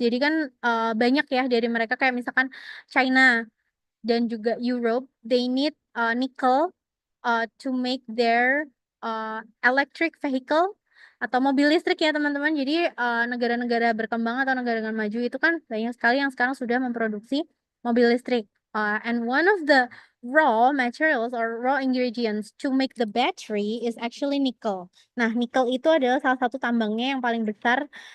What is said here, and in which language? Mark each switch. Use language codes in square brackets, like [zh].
[id] Jadi kan banyak ya dari mereka kayak misalkan China dan juga Europe, [en] they need nickel to make their electric vehicle [id] atau mobil listrik ya teman-teman. Jadi negara-negara berkembang atau negara-negara maju itu kan banyak sekali yang sekarang sudah memproduksi mobil listrik. [en] And one of the raw materials or raw ingredients to make the battery is actually nickel. [id] Nah, nickel itu adalah salah satu tambangnya yang paling besar.